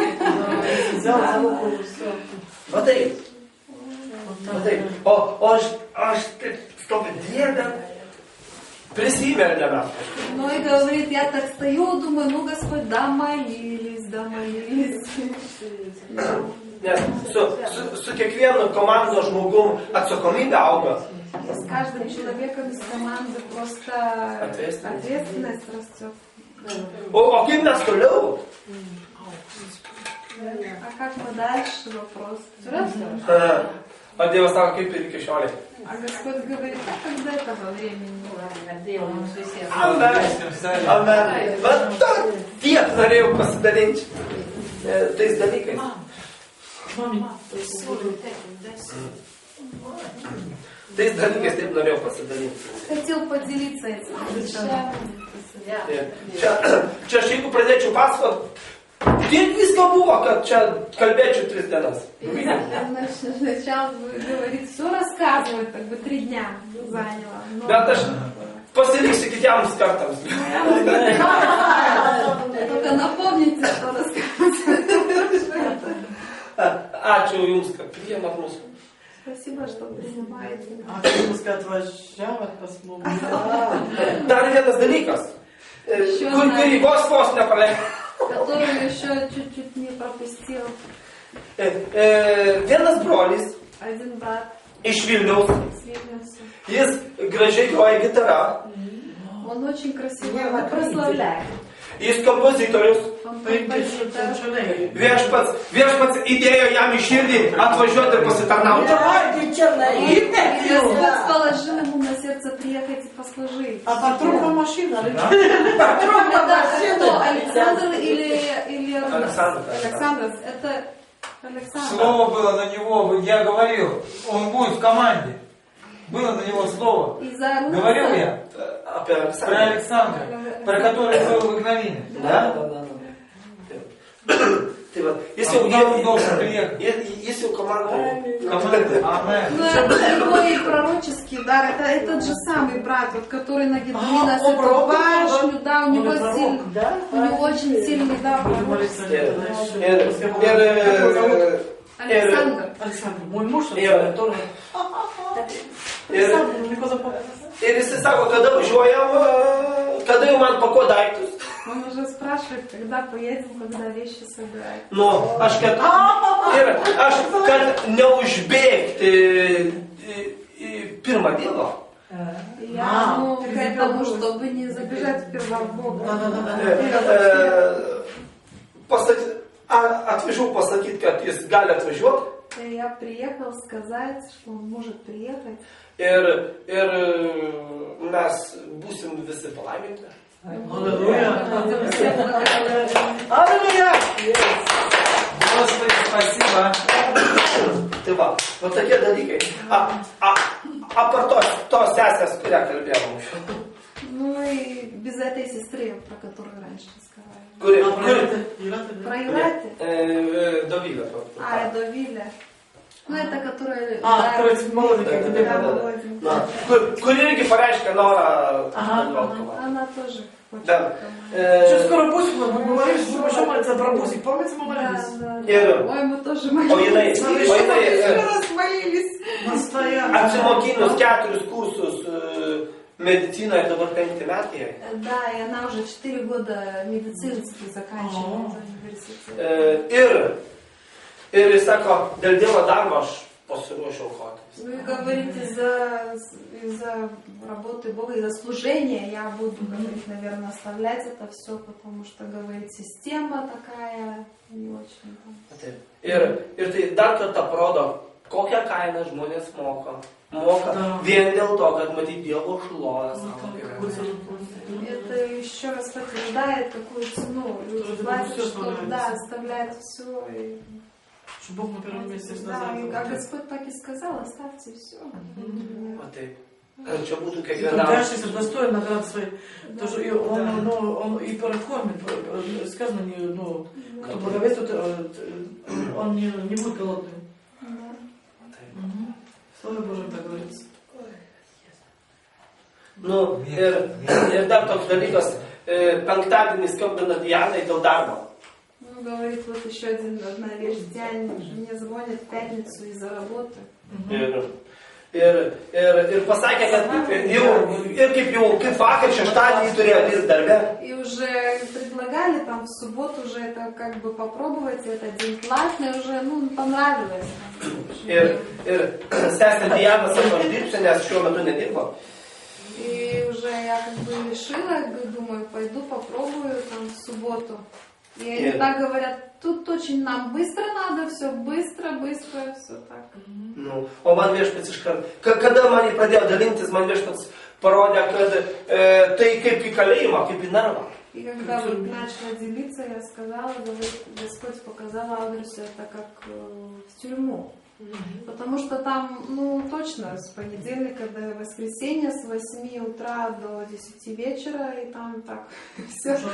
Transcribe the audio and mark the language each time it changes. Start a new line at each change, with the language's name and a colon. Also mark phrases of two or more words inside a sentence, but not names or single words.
Russian: Взял за руку, все. Смотри. Смотри. Аж ты, чтобы деда присимер для нас. Ну и говорит, я так стою, думаю, ну Господь, да молились, да молились.
Lithuanian: Su kiekvienu komandos žmogum atsakomybė auga.
Russian: И с каждым человеком из команды просто ответственность растет.
Lithuanian: O kaip mes toliau?
Russian: А как мы дальше, вопрос.
Lithuanian: O Dievas sako, kaip ir iki šiolei.
Russian: А Господь говорит, а как до этого времени?
Lithuanian: Amen. Amen. Bet tiek norėjau pasidalinti tais dalykais. Tais dalykais taip norėjau pasidalinti.
Russian: Хотел поделиться этим.
Lithuanian: Čia aš jeigu pradėčiau pasakot, tiek visko buvo, kad čia kalbėčiau 3 dienas.
Russian: Начал говорить, все рассказывать, как бы 3 дня заняло.
Lithuanian: Bet aš pasiliksiu kitiems kartams.
Russian: Только напомните, что рассказывать.
Lithuanian: Ačiū Jums, kad priėmat mūsų.
Russian: Спасибо, что принимаете. А ты пускай отвождявать посмотрим.
Lithuanian: Dar vienas dalykas, kurį vos nepraleidau.
Russian: Которую еще чуть-чуть не пропустил.
Lithuanian: Vienas brolis
Russian: Один брат
Lithuanian: iš Vilniaus,
Russian: с Вильнюса.
Lithuanian: jis gražiai groja gitarą,
Russian: Он очень красиво его прославляет.
Lithuanian: jis kompozitorius,
Russian: Он композитор.
Lithuanian: viešpats įdėjo jam į širdį atvažiuoti ir pasitarnauti.
Russian: И Господь положил ему на сердце приехать и послужить. А патрульная машина, Это кто? Александр или Александр. Александр. Это Александр. Слово было на него, я говорил, он будет в команде. Было на него слово. Из-за Говорил я
Lithuanian: Apie
Russian: про
Lithuanian: Aleksandrą.
Russian: Александра, про который был в Игновине. Da.
Lithuanian: Tai va, jis jau komandoje.
Russian: Амен. Ну, его и пророческий дар, это этот же самый брат, вот, который на Гедеона эту башню, да, у него очень сильный дар. Александр. Александр, мой муж,
Lithuanian: Ir jis sako, kada važiuojam, kada jau man pakuo daiktus.
Russian: Он уже спрашивает, когда поедем, когда вещи собирать.
Lithuanian: Nu, aš kad neužbėgti į pirmą dieną.
Russian: Я, к этому, чтобы не забежать вперва в Бога.
Lithuanian: Atvažiavau pasakyti, kad jis gali atvažiuoti.
Russian: Я приехал сказать, что он может приехать.
Lithuanian: Ir mes būsim visi palaiminti.
Russian: Аллилуйя! Господи, спасибо.
Lithuanian: Tai va tokie dalykai. Apart tos sesės, kurią kalbėjom.
Russian: Ну и без этой сестры, про которую раньше сказали. Про Ирати?
Lithuanian: Dovilė.
Russian: Довиля. Ну это которая... короче, молоденькая тебе
Lithuanian: Kuri irgi pareiškia norą.
Russian: Она тоже хочет. Да. Сейчас скоро Бусик, мы говорили, что мы еще молиться про Бусик. Помните, мы молились? Ой, мы тоже молились. Раз молились.
Lithuanian: Apsimokinus 4 kursus medicinoje, dabar 5 metai.
Russian: Да, и она уже 4 года медицинский заканчивает университет.
Lithuanian: Ir jis sako, dėl Dievo darbo aš pasiruošiau aukoti.
Russian: Вы говорите, из-за работы Бога, из-за служения я буду, говорить, наверное, оставлять это все, потому что, говорит, система такая не очень.
Lithuanian: Ir tai dar kartą parodo, kokią kainą žmonės moka. Vien dėl to, kad matyti Dievo šlovę savo gyvenime.
Russian: Это еще раз подтверждает, какую цену люди платят, что да, оставляют все. Что Бог на первом месте Да, и как Господь так и сказал, оставьте все.
Lithuanian: Čia būtų
Russian: И
Lithuanian: kiekvienam.
Russian: трудящийся достоин наград своей. Тоже и он и прокормит, сказано, кто благовествует, он не будет голодным. Слово Божие так говорится.
Lithuanian: Ir dar toks dalykas, penktadienį skambina Dianai dėl darbo.
Russian: Ну, говорит, вот еще одна вещь. Диане мне звонят в пятницу из-за работы.
Lithuanian: Ir pasakė, kad kaip vakar šeštadienį turėjo dirbti darbe.
Russian: И уже предлагали там в субботу уже это как бы попробовать, это день платный, уже, ну, понравилось.
Lithuanian: Ir sesė Diana sako, aš dirbsiu, nes šiuo metu nedirbo.
Russian: И уже я как бы решила, думаю, пойду попробую там в субботу. И они так говорят, тут очень нам быстро надо, все быстро, все так.
Lithuanian: Nu, o man viešpats iškart, kada man pradėjo dalintis, man viešpats parodė, kad tai kaip į kalijimą, kaip į narvą.
Russian: И когда вот начала делиться, я сказала, говорит, Господь показал адрес, это как в тюрьму. Потому что там, ну, точно, с понедельника до воскресенья, с 8 утра до 10 вечера, и там так все.